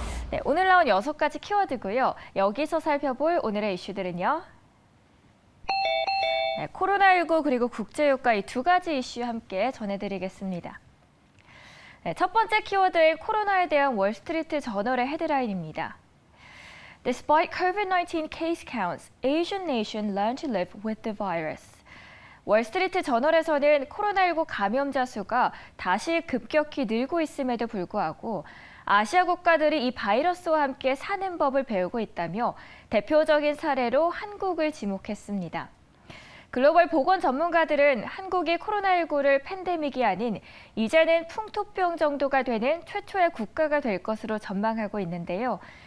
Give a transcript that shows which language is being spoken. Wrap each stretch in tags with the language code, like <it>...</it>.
<ko>네, 오늘 나온 6가지 키워드고요. 여기서 살펴볼 오늘의 이슈들은요. 네, 코로나19 그리고 국제유가 이 2가지 이슈 함께 전해드리겠습니다. 네, 첫 번째 키워드인 코로나에 대한 월스트리트 저널의 헤드라인입니다.</ko> <en>Despite COVID-19 case counts, Asian nation learn to live with the virus.</en> <ko>월스트리트 저널에서는 코로나19 감염자 수가 다시 급격히 늘고 있음에도 불구하고 아시아 국가들이 이 바이러스와 함께 사는 법을 배우고 있다며 대표적인 사례로 한국을 지목했습니다. 글로벌 보건 전문가들은 한국이 코로나19를 팬데믹이 아닌 이제는 풍토병 정도가 되는 최초의 국가가 될 것으로 전망하고 있는데요.</ko>